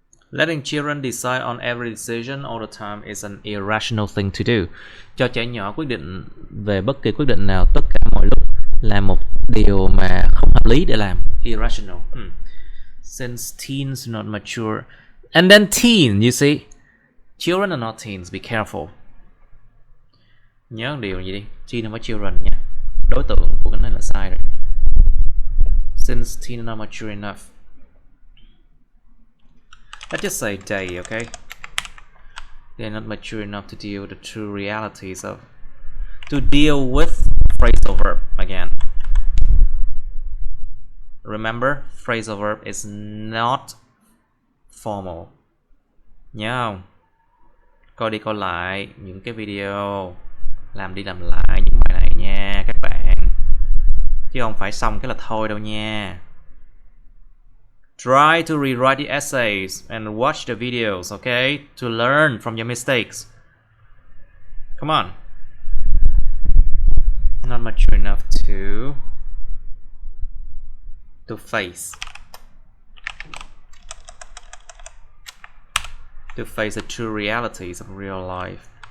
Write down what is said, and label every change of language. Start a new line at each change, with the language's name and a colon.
English: Letting children decide on every decision all the time is an irrational thing to do.
Vietnamese: Cho trẻ nhỏ quyết định về bất kỳ quyết định nào tất cả mọi lúc là một điều mà không hợp lý để làm.
English: Irrational. Since teens are not mature. And then teen, you see. Children are not teens, be careful.
Vietnamese: Nhớ một điều gì đi. Teen không phải children nha. Đối tượng của cái này là sai rồi.
English: Since teens are not mature enough. Let's just say they, okay? They're not mature enough to deal with the true realities of... To deal with phrasal verb again. Remember, phrasal verb is not formal.
Vietnamese: Nhớ không? Coi đi coi lại những cái video, làm đi làm lại những bài này nha các bạn. Chứ không phải xong cái là thôi đâu nha.
English: Try to rewrite the essays and watch the videos, okay? To learn from your mistakes. Come on. Not mature enough to face the true realities of real life.